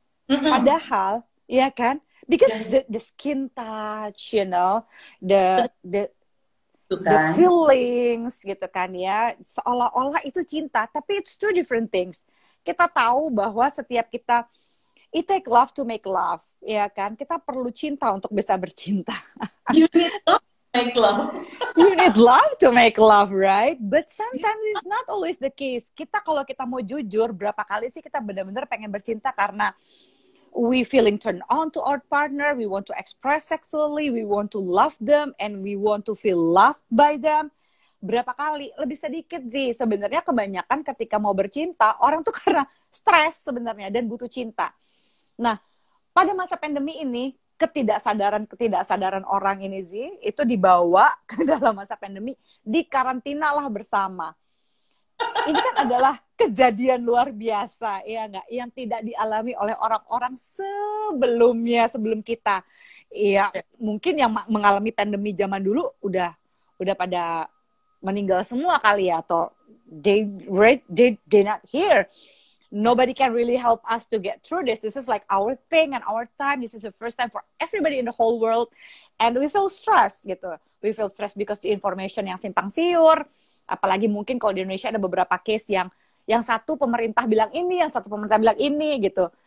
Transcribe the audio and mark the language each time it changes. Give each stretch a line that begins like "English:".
Indonesian: Padahal, ya kan?
English: Because the skin touch, you know, the
Indonesian: Itu
English: the
Indonesian: kan. feelings gitu kan ya, seolah-olah itu cinta, tapi
English: it's two different things.
Indonesian: Kita tahu bahwa setiap kita,
English: it take love to make love,
Indonesian: ya kan? Kita perlu cinta untuk bisa bercinta.
English: You need to make love. You need love to make love, right? But sometimes it's not always the case.
Indonesian: Kita kalau kita mau jujur, berapa kali sih kita benar-benar pengen bercinta karena
English: we feeling turned on to our partner, we want to express sexually, we want to love them, and we want to feel loved by them.
Indonesian: Berapa kali? Lebih sedikit sih. Sebenarnya kebanyakan ketika mau bercinta, orang tuh karena stres sebenarnya dan butuh cinta. Nah, pada masa pandemi ini, ketidaksadaran orang ini sih, itu dibawa ke dalam masa pandemi, dikarantina lah bersama. Ini kan adalah kejadian luar biasa, ya nggak? Yang tidak dialami oleh orang-orang sebelum kita. Iya, mungkin yang mengalami pandemi zaman dulu udah pada meninggal semua kali ya, atau
English: they not here. Nobody can really help us to get through this. This is like our thing and our time. This is the first time for everybody in the whole world. And we feel stressed gitu. We feel stressed because the information
Indonesian: yang simpang siur. Apalagi mungkin kalau di Indonesia ada beberapa case yang satu pemerintah bilang ini, yang satu pemerintah bilang ini gitu.